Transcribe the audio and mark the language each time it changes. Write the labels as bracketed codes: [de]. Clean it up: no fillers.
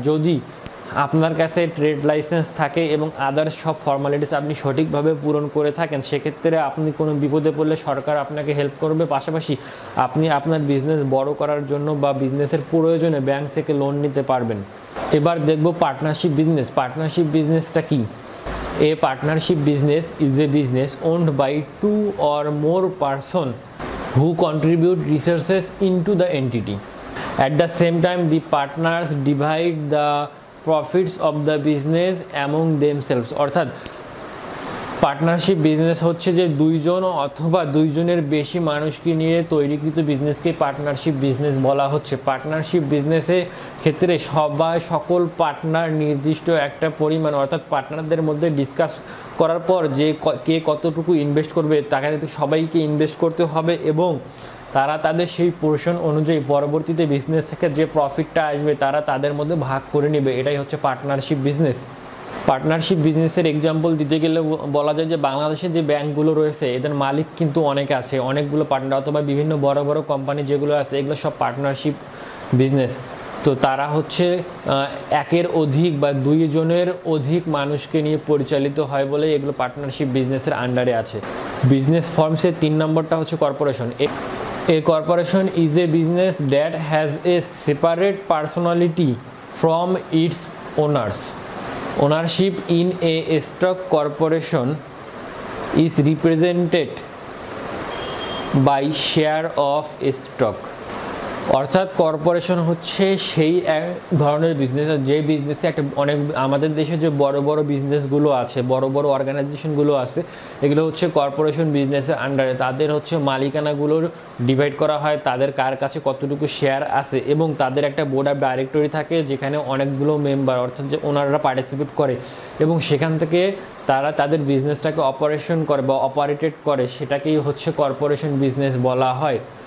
[bn] যদি আপনার কাছে ট্রেড লাইসেন্স থাকে এবং আদার্স সব ফর্মালিটিস আপনি সঠিকভাবে পূরণ করে থাকেন, সেক্ষেত্রে আপনি কোনো বিপদে পড়লে সরকার আপনাকে হেল্প করবে, পাশাপাশি আপনি আপনার বিজনেস বড় করার জন্য বা বিজনেসের প্রয়োজনে ব্যাংক থেকে লোন নিতে পারবেন। এবার দেখব পার্টনারশিপ বিজনেস। পার্টনারশিপ বিজনেসটা কি? এ partnership business is a business owned by [en] 2 or more person who contribute resources into the entity. At the same time, the partners divide the profits of the business among themselves. [bn] অর্থাৎ partnership business হচ্ছে যে দুইজন অথবা দুইজনের বেশি মানুষকে নিয়ে তৈরিকৃত বিজনেসকে partnership business বলা হচ্ছে। পার্টনারশিপ বিজনেসের ক্ষেত্রে সকল পার্টনার নির্দিষ্ট একটা পরিমাণ, অর্থাৎ পার্টনারদের মধ্যে ডিসকাস করার পর যে কে কতটুকু ইনভেস্ট করবে তাকে সবাইকে ইনভেস্ট করতে হবে এবং তারা তাদের সেই পোর্শন অনুযায়ী পরবর্তীতে বিজনেস থেকে যে প্রফিটটা আসবে তারা তাদের মধ্যে ভাগ করে নেবে। এটাই হচ্ছে পার্টনারশিপ বিজনেস। পার্টনারশিপ বিজনেসের এক্সাম্পল দিতে গেলে বলা যায় যে বাংলাদেশে যে ব্যাংকগুলো রয়েছে এদের মালিক কিন্তু অনেক আছে, অনেকগুলো পার্টনার অথবা বিভিন্ন বড় বড় কোম্পানি যেগুলো আছে এগুলো সব পার্টনারশিপ বিজনেস। তো তারা হচ্ছে একের অধিক বা 2 জনের অধিক মানুষকে নিয়ে পরিচালিত হয় বলে এগুলো পার্টনারশিপ বিজনেসের আন্ডারে আছে। বিজনেস ফর্মসের 3 নম্বরটা হচ্ছে corporation. [en] A corporation is a business that has a separate personality from its owners. Ownership in a stock corporation is represented by share of stock. [bn] অর্থাৎ কর্পোরেশন হচ্ছে সেই এক ধরনের বিজনেস যে বিজনেসে একটা অনেক আমাদের দেশে যে বড় বড় বিজনেসগুলো আছে, বড় বড় অর্গানাইজেশনগুলো আছে, এগুলো হচ্ছে কর্পোরেশন বিজনেসের আন্ডারে। তাদের হচ্ছে মালিকানাগুলোর ডিভাইড করা হয়, তাদের কার কাছে কতটুকু শেয়ার আছে এবং তাদের একটা বোর্ড অফ ডাইরেক্টরি থাকে যেখানে অনেকগুলো মেম্বার অর্থাৎ যে ওনাররা পার্টিসিপেট করে এবং সেখান থেকে তারা তাদের বিজনেসটাকে অপারেশন করে বা অপারেটেড করে, সেটাকেই হচ্ছে কর্পোরেশন বিজনেস বলা হয়।